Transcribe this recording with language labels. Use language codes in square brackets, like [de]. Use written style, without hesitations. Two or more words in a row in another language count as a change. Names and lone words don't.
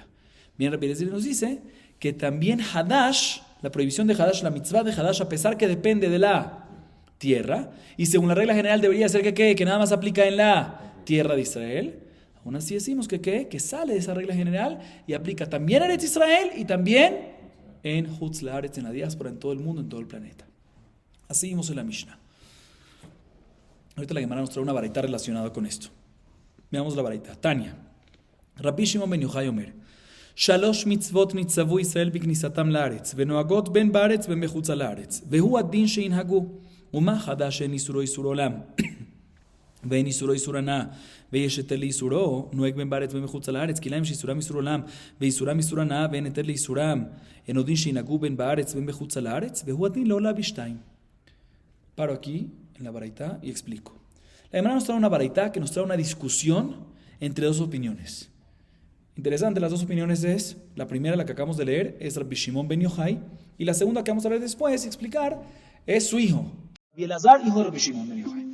[es] Bien, Rabbi Eliezer nos dice que también Hadash, la prohibición de Hadash, la mitzvah de Hadash, a pesar que depende de la tierra, y según la regla general debería ser que nada más aplica en la tierra de Israel, aún así decimos que sale de esa regla general y aplica también en Eretz Israel y también en [he] חוץ לארץ, [es] en la diáspora, en todo el mundo, en todo el planeta. Así vimos en la Mishnah. Ahorita la Gemara nos trae una baraita relacionada con esto. Veamos la baraita. Tania. Rabbi Shimon ben Yochai Omer. [he] שלוש מצוות נצטוו ישראל בכניסתם לארץ, ונוהגות בין בארץ בין בחוץ לארץ, והוא הדין שינהגו, ומה חדש אין איסורו איסור עולם, ואין איסורו איסור הנאה, ויש היתר לאיסורו, נוהג בין בארץ ובין מחוץ לארץ, כי להם שאיסורם איסור עולם, ואיסורם איסור הנאה, ואין היתר לאיסורם, אינו דין שינהגו בין בארץ ובין מחוץ לארץ, והוא הדין לעולה בשתיים. [es] Paro aquí en la baraita y explico. La Gemara nos trae una baraita que nos trae una discusión entre 2 opiniones. Interesante, las 2 opiniones es, la primera, la que acabamos de leer, es Rabbi Shimon ben Yochai, y la segunda que vamos a ver después y explicar es su hijo, Rabbi Elazar, hijo de Rabbi Shimon ben Yochai.